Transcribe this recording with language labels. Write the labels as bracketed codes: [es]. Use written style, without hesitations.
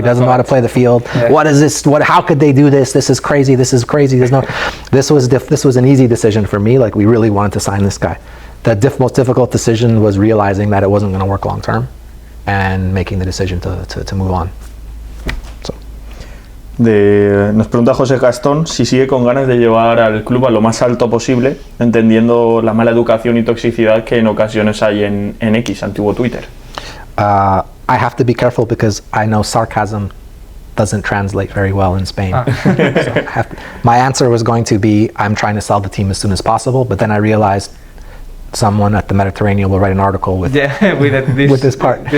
[en] Doesn't know how to play the field. What is this? How could they do this? This is crazy. This is crazy." This was an easy decision for me. Like, we really wanted to sign this guy. The most difficult decision was realizing that it wasn't going to work long term, and making the decision to move on. So. [es] Nos pregunta José Gastón si sigue con ganas de llevar al club a lo más alto posible, entendiendo la mala educación y toxicidad que en ocasiones hay en X, antiguo Twitter. [en] I have to be careful because I know sarcasm doesn't translate very well in Spain. So my answer was going to be, I'm trying to sell the team as soon as possible, but then I realized someone at the Mediterranean will write an article with this part.